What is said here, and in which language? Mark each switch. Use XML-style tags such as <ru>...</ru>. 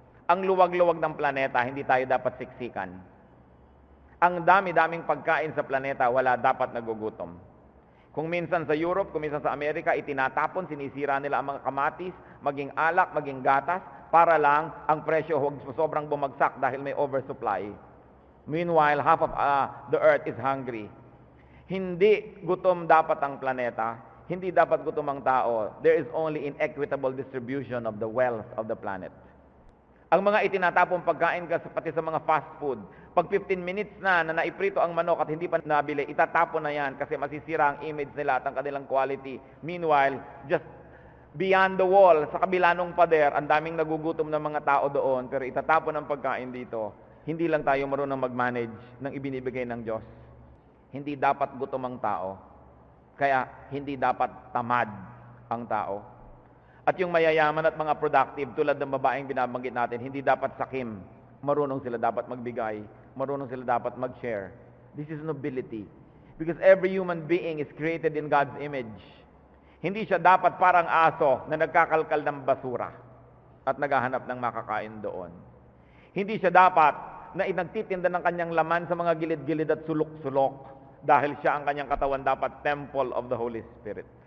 <tl>Ang luwag-luwag ng planeta, hindi tayo dapat siksikan. Ang dami-daming pagkain sa planeta, wala dapat nagugutom. Kung minsan sa Europe, kung minsan sa Amerika, itinatapon, sinisira nila ang mga kamatis, maging alak, maging gatas, para lang ang presyo huwag sobrang bumagsak dahil may oversupply.</tl> <en>Meanwhile, half of the earth is hungry.</en> <tl>Hindi gutom dapat ang planeta, hindi dapat gutom ang tao.</tl> <en>There is only inequitable distribution of the wealth of the planet.</en> <tl>Ang mga itinatapong pagkain pati sa mga fast food, pag 15 minutes na naiprito ang manok at hindi pa nabili, itatapon na yan kasi masisira ang image nila at ang kanilang quality.</tl> <en>Meanwhile, just beyond the wall,</en> <tl>sa kabila ng pader, ang daming nagugutom ng mga tao doon, pero itatapon ang pagkain dito. Hindi lang tayo marunong mag-manage ng ibinibigay ng Diyos. Hindi dapat gutom ang tao. Kaya hindi dapat tamad ang tao. At yung mayayaman at mga productive, tulad ng babaeng binabanggit natin, hindi dapat sakim. Marunong sila dapat magbigay. Marunong sila dapat mag-share.</tl> <en>This is nobility. Because every human being is created in God's image.</en> <tl>Hindi siya dapat parang aso na nagkakalkal ng basura at naghahanap ng makakain doon. Hindi siya dapat na nagtitinda ng kanyang laman sa mga gilid-gilid at sulok-sulok dahil siya ang kanyang katawan dapat</tl> <en>temple of the Holy Spirit.</en>